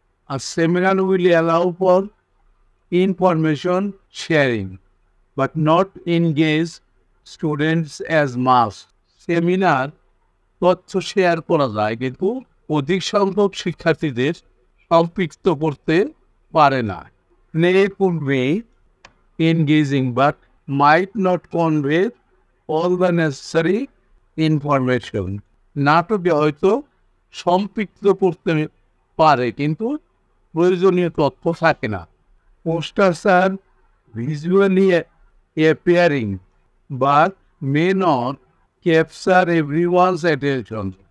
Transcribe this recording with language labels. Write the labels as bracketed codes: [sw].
[en] আর seminar will allow for information sharing but not engage students as mass. [bn] Seminar তথ্য share করা যায়, কিন্তু অধিক সংখ্যক শিক্ষার্থীদের সম্পৃক্ত করতে পারে না। [en] Play could be engaging but might not convey all the necessary information. [bn] নাটকে হয়তো সম্পৃক্ত করতে পারে, কিন্তু প্রয়োজনীয় তথ্য থাকে না। [en] Posters are visually appearing but may not capture everyone's attention.